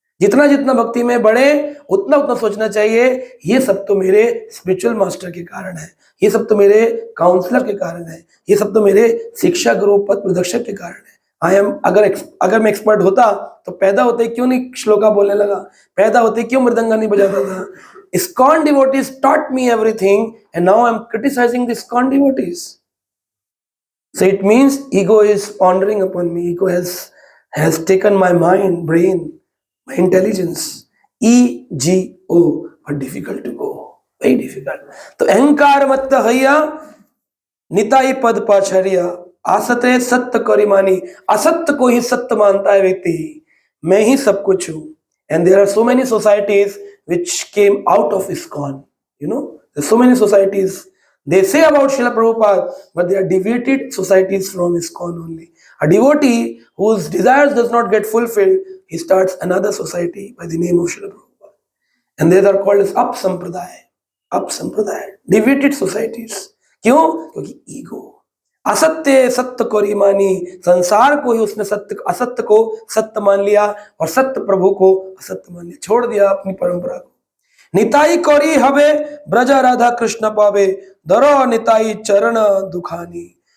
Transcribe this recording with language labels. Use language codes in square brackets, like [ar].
[hi] जितना जितना भक्ति में बढ़े उतना उतना सोचना चाहिए, ये सब तो मेरे स्पिरिचुअल मास्टर के कारण है, ये सब तो मेरे काउंसलर के कारण है, ये सब तो मेरे शिक्षा गुरु पद प्रदर्शक के कारण है। आई एम, अगर मैं एक्सपर्ट होता तो पैदा होते क्यों नहीं श्लोका बोलने लगा, पैदा होते क्यों मृदंगा नहीं बजाता था। [en] ISKCON devotees taught me everything and now I'm criticizing the ISKCON devotees. So it means ego is pondering upon me. Ego has taken my mind, brain, my intelligence. EGO, but difficult to go, very difficult. [hi] तो [bn] अहंकार मत हैया निताई पद पाछरिया, आसते सत्य करी मानी, [hi] असत्य को ही सत्य मानता है व्यक्ति, मैं ही सब कुछ हूँ। [en] And there are so many societies which came out of ISKCON. You know, there's so many societies. They say about Srila Prabhupada, but they are deviated societies from ISKCON only. A devotee whose desires does not get fulfilled, he starts another society by the name of Srila Prabhupada. And they are called as Up Sampradaya, deviated societies. [hi] क्यों? क्योंकि ego, असत्य सत्य को मानी, संसार को ही उसने सत्य, असत्य को सत्य मान लिया और सत्य प्रभु को असत्य मान लिया, छोड़ दिया अपनी परंपरा को। [bn] निताई कौरी हवे ब्रजा राधा कृष्ण पावे, दरो निताई चरण दुखानी।